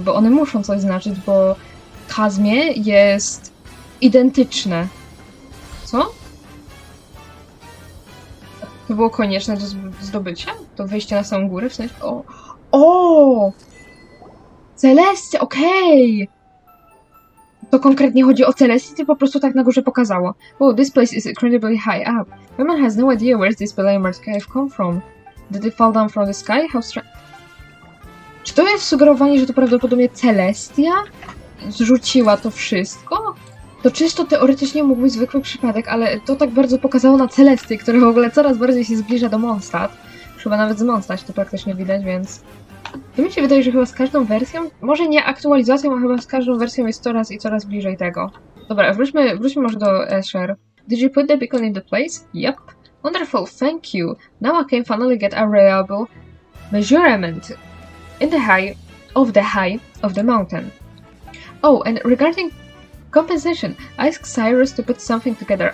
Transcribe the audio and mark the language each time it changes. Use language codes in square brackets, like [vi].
[pl] Bo one muszą coś znaczyć, bo Kazmie jest identyczne. Co? To było konieczne do zdobycia? To wejście na samą górę? W sensie... O! Celestia, okej! To konkretnie chodzi o Celestię, czy po prostu tak na górze pokazało? [en] Oh, this place is incredibly high up. Woman has no idea where this Belamer cave come from. Did it fall down from the sky? How strange... [pl] Czy to jest sugerowanie, że to prawdopodobnie Celestia zrzuciła to wszystko? To czysto teoretycznie mógł być zwykły przypadek, ale to tak bardzo pokazało na Celestię, która w ogóle coraz bardziej się zbliża do Mondstadt. Chyba nawet z Mondstadt to praktycznie widać, więc... To mi się wydaje, że chyba z każdą wersją, może nie aktualizacją, a chyba z każdą wersją jest coraz bliżej tego. Dobra, wróćmy może do Escher. [en] Did you put the beacon in the place? Yep. Wonderful, thank you. Now I can finally get a reliable measurement in the high of the mountain. Oh, and regarding compensation, ask Cyrus to put something together.